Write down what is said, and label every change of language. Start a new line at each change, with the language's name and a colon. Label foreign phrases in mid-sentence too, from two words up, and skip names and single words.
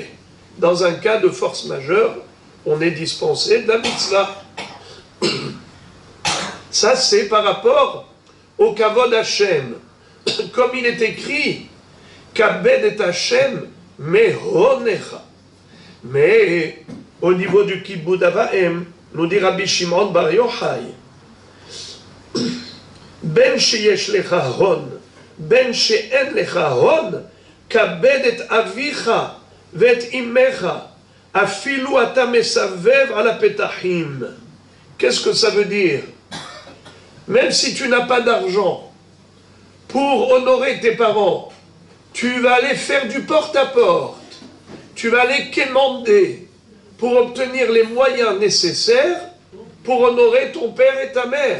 French: Dans un cas de force majeure, on est dispensé de la mitzvah. Ça, c'est par rapport au
Hebrew: כבוד השם.
French: Comme il est écrit,
Hebrew: כבד את השם מהונך.
French: Mais au niveau du
Hebrew: כיבוד אב ואם,
French: nous dit Rabbi Shimon Bar Yochai,
Hebrew: בין שיש לך הון, בין שאין לך הון, כבד את אביך ואת אמך, אפילו אתה מסבב על הפתחים.
French: Qu'est-ce que ça veut dire? Même si tu n'as pas d'argent pour honorer tes parents, tu vas aller faire du porte-à-porte, tu vas aller quémander pour obtenir les moyens nécessaires pour honorer ton père et ta mère.